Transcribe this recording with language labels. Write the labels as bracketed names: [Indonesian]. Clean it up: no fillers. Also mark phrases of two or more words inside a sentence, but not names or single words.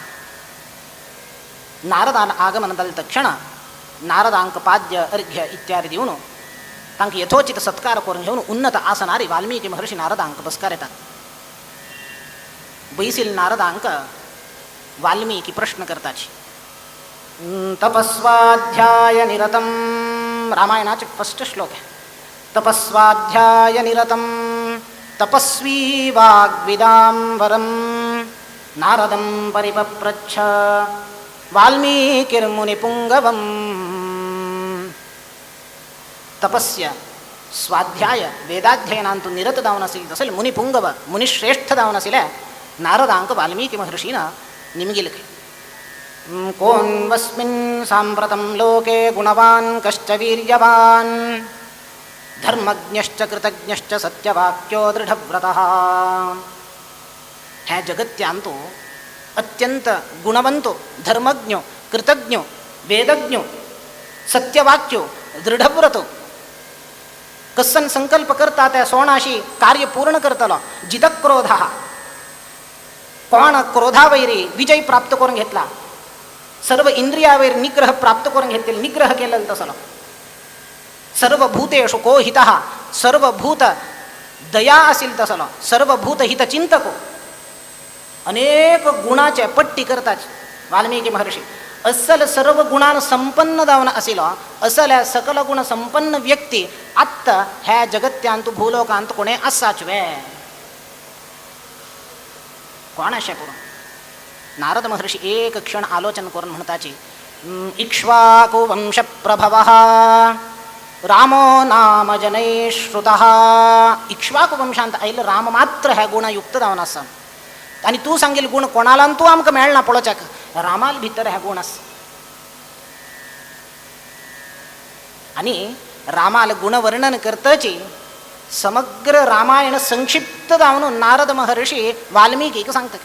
[Konkani] नारदाला आगमन जाले तक्षण नारदांक पाद्य अर्घ्य इत्यादी दिवन तांकां यथोचित सत्कार करून घेवन उन्नत आसनारी वाल्मिकी महर्षी नारदांक बसकार येतात. बैसील नारदांक वाल्मिकी प्रश्न करताची. [Sanskrit] तपस्वाध्याय निरतम, [Konkani] रामायणाचे फर्स्ट श्लोक आहे. [Sanskrit] तपस्वाध्याय निरतम तपस्वी वाग्विदांबरम नारदं परिपप्रच्छ वाल्मीकिर्मुनिपुंगवम. [Konkani] तपस्या स्वाध्याय वेदाध्ययनांतून निरत जावन आशिल्ले तसले मुनिपुंगव मुनिश्रेष्ठ जावन आशिल्ले नारदांक वाल्मीकी महर्षीन निमगिल. [Sanskrit] कोन्वस्मिन् साम्प्रतं लोके गुणवान् कश्च वीर्यवान् धर्मज्ञश्च कृतज्ञश्च सत्यवाक्यो दृढव्रतः. [Konkani] ह्या जगत्यांतो अत्यंत गुणवंतो, धर्मज्ञो, कृतज्ञो, वेदज्ञो, सत्यवाक्यो, दृढव्रतो. कसन संकल्प करता त्या सोणाशी कार्य पूर्ण करतलो. जितक्रोध, कोण क्रोधावैरी विजय प्राप्त करून घेतला. सर्व इंद्रियावैर निग्रह प्राप्त करून घेतले, निग्रह केलेला तसलो. [Sanskrit] सर्वभूतेषु को हितः, [Konkani] सर्वभूत दया असेल तसलो. सर्वभूत हितचिंतको. अनेक गुणाचे पट्टी करतात वाल्मिकी महर्षी. असल सर्व गुणान संपन्न जावन आशिल्लो असल्या सकल गुण संपन्न व्यक्ती आत्ता ह्या जगत्यांत भूलोकांत कोणे आसाच वे. कोण अशें करून नारद महर्षी एक क्षण आलोचन करून म्हणताची. [Sanskrit] इक्ष्वाकु वंश प्रभवः रामो नाम जनै श्रुतः. [Konkani] इक्ष्वाकु वंशांत आयिल्लो राम मात्र ह्या गुणयुक्त जावन आसा. आणि तू सांगील गुण कोणाला तू आमकां मेळना पळोवच्याक. रामाल भितर हे गुण आसा. आणि रामाल गुणवर्णन करतची समग्र रामायण संक्षिप्त जावन नारद महर्षी वाल्मिकीक सांगता.